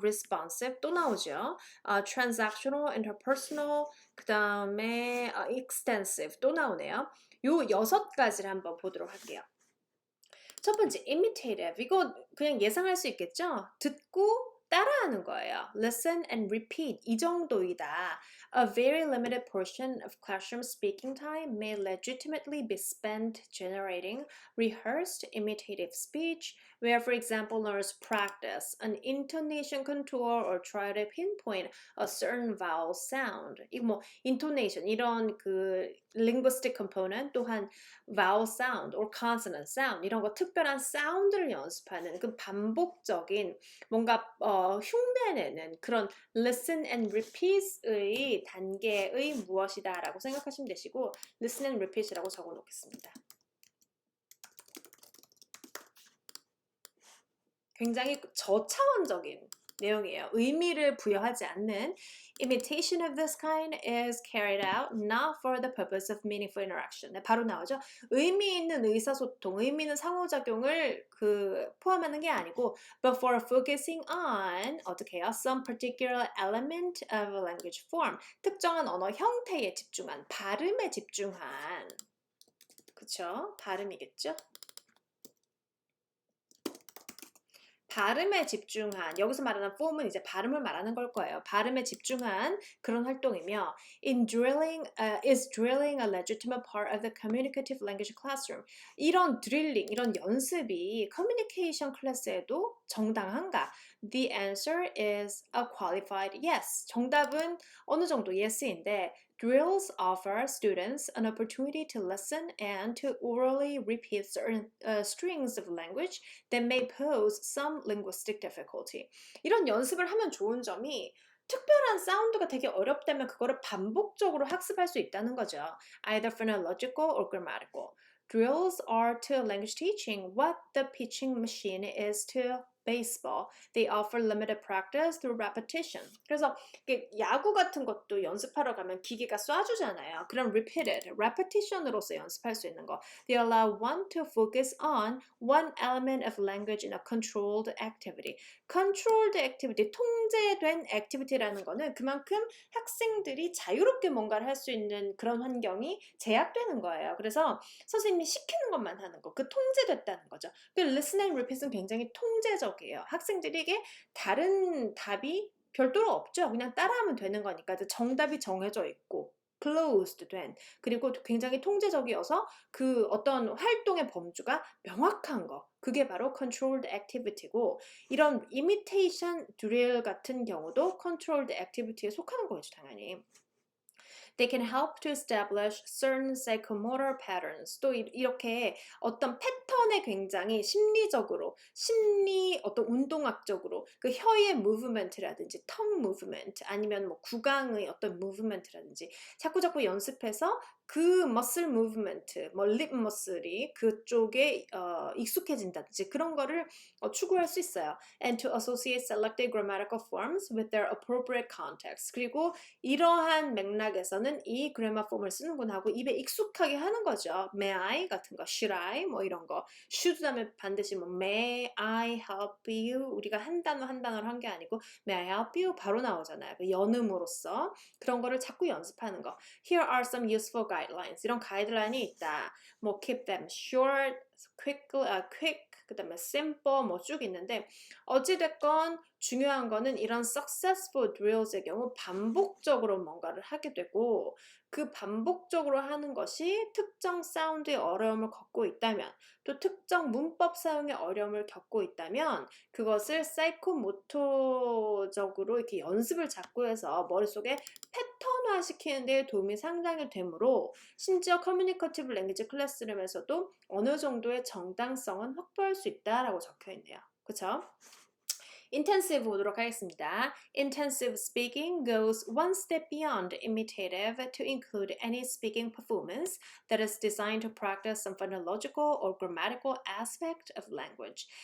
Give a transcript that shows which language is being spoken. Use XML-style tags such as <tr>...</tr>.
<ko>responsive 또 나오죠. transactional, interpersonal 그 다음에 extensive 또 나오네요. 요 6가지를 한번 보도록 할게요. 첫 번째, imitative. 이거 그냥 예상할 수 있겠죠? 듣고 따라하는 거예요.</ko> <en>Listen and repeat.</en> <ko>이 정도이다.</ko> <en>A very limited portion of classroom speaking time may legitimately be spent generating rehearsed imitative speech, where, for example, learners practice an intonation contour or try to pinpoint a certain vowel sound.</en> <ko>이거 뭐 intonation 이런 그 linguistic component 또한 vowel sound or consonant sound 이런 거 특별한 사운드를 연습하는 그 반복적인 뭔가 흉내내는 그런 listen and repeat의 단계의 무엇이다 라고 생각하시면 되시고 listen and repeat이라고 적어 놓겠습니다. 굉장히 저차원적인 내용이에요. 의미를 부여하지 않는</ko> <en>imitation of this kind is carried out not for the purpose of meaningful interaction.</en> <ko>네, 바로 나오죠. 의미 있는 의사소통, 의미 있는 상호작용을 포함하는 게 아니고</ko> <en>but for focusing on</en> <ko>어떻게 해요?</ko> <en>Some particular element of a language form.</en> <ko>특정한 언어 형태에 집중한, 발음에 집중한 그쵸? 발음이겠죠? 발음에 집중한, 여기서 말하는 form은 이제 발음을 말하는 걸 거예요. 발음에 집중한 그런 활동이며</ko> <en>is drilling a legitimate part of the communicative language classroom.</en> <ko>이런 드릴링, 이런 연습이 커뮤니케이션 클래스에도 정당한가?</ko> <en>The answer is a qualified yes.</en> <ko>정답은 어느 정도 yes인데</ko> <en>drills offer students an opportunity to listen and to orally repeat certain strings of language that may pose some linguistic difficulty.</en> <ko>이런 연습을 하면 좋은 점이 특별한 사운드가 되게 어렵다면 그거를 반복적으로 학습할 수 있다는 거죠.</ko> <en>Either phonological or grammatical. Drills are to language teaching what the pitching machine is to baseball. They offer limited practice through repetition.</en> <ko>그래서 야구 같은 것도 연습하러 가면 기계가 쏴주잖아요. 그럼 repeated, repetition으로서 연습할 수 있는 거.</ko> <en>They allow one to focus on one element of language in a controlled activity.</en> <ko>controlled activity, 통제된 activity라는 거는 그만큼 학생들이 자유롭게 뭔가를 할 수 있는 그런 환경이 제약되는 거예요. 그래서 선생님이 시키는 것만 하는 거, 그 통제됐다는 거죠. 그 listen and repeat은 굉장히 통제적이에요. 학생들에게 다른 답이 별도로 없죠. 그냥 따라하면 되는 거니까 정답이 정해져 있고 closed 된 그리고 굉장히 통제적이어서 그 어떤 활동의 범주가 명확한 거 그게 바로 controlled activity고 이런 imitation drill 같은 경우도 controlled activity에 속하는 거겠죠 당연히.</ko> <en>They can help to establish certain psychomotor patterns.</en> <ko>또 이렇게 어떤 패턴에 굉장히 심리적으로, 어떤 운동학적으로 그 혀의 movement라든지 tongue movement 아니면 뭐 구강의 어떤 movement라든지 자꾸 연습해서 그 muscle movement, 뭐 lip muscle이 그쪽에 익숙해진다든지 그런 거를 추구할 수 있어요.</ko> <en>And to associate selected grammatical forms with their appropriate context.</en> <ko>그리고 이러한 맥락에서는 이 grammar form을 쓰는구나 하고 입에 익숙하게 하는 거죠. May I 같은 거, should I 뭐 이런 거. should 다음에 반드시 뭐</ko> <en>may I help you</en> <ko>우리가 한 단어를 한 게 아니고 may I help you 바로 나오잖아요. 그 연음으로써 그런 거를 자꾸 연습하는 거.</ko> <en>Here are some useful guidelines.</en> <ko>이런 가이드라인이 있다. 뭐 keep them short, quick, 그 다음에 simple 뭐 쭉 있는데 어찌됐건 중요한 거는 이런 successful drills의 경우 반복적으로 뭔가를 하게 되고 그 반복적으로 하는 것이 특정 사운드의 어려움을 겪고 있다면 또 특정 문법 사용의 어려움을 겪고 있다면 그것을 사이코모토적으로 이렇게 연습을 자꾸 해서 머릿속에 패턴화 시키는 데 도움이 상당히 되므로 심지어 커뮤니커티브 랭귀지 클래스룸에서도 어느 정도의 정당성은 확보할 수 있다라고 적혀 있네요. 그쵸? intensive 보도록 하겠습니다.</ko> <en>Intensive speaking goes one step beyond imitative to include any speaking performance that is designed to practice some phonological or grammatical aspect of language.</en>